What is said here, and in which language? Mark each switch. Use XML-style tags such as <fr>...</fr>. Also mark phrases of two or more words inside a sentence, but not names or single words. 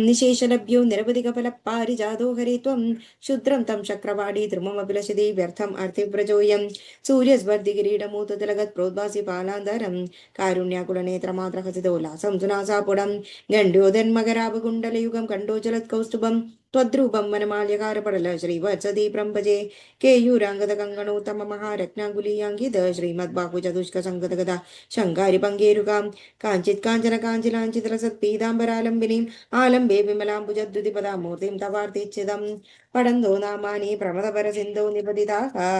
<sa>നിശേഷലഭ്യോ നിരവധിക ഫല പാരിജാതോ ഹരി ത്വം ശുദ്രം തം ശക്രവാടി ധ്രുമമഭിലഷതി വ്യർത്ഥം അർത്ഥിവ്രജോയം സൂര്യസ്വർദ്ധി കിരീടമൂതലഗത് പ്രോദ്ഭാസി പാലാന്തരം കാരുണ്യാകുലനേത്രമാത്രഹസിതോല്ലാസം സുനാസാപുടം ഗണ്ഡ്യോദന്മകരാപകുണ്ടലയുഗം കണ്ടോജലത് കൗസ്തുഭം त्वद्रूपं वनमाल्यकारपडल श्रीवत्सदीप्रं भजे केयूराङ्गदकङ्गणोत्तम महारत्नाङ्गुलीयाङ्गिद श्रीमद्बाहुचतुष्कसङ्गतगदा शङ्गारिपङ्गेरुकां काञ्चित् काञ्चन काञ्चिलाञ्चितरसत्पीताम्बरालम्बिनीम् आलम्बे विमलाम्बुजद्युतिपदामूर्तिं तवार्तिच्छिदं पडन्तो नामानि प्रमदपरसिन्धौ निपतिताः</sa>